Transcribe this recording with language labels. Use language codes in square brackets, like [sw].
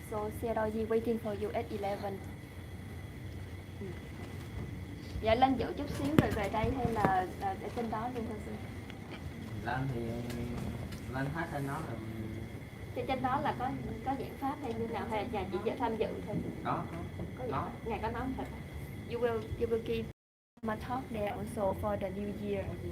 [en] So Siddhaji waiting for you at 11. [vi] Dạ lên giữ chút xíu rồi về đây hay là ở trên đó luôn thôi sư? Lên thì lên hết trên đó rồi. Trên đó là có giảng pháp hay như nào hay là chỉ tham dự thôi? Có. Ngài có nói thật. [en] You will give my talk there also for the new year.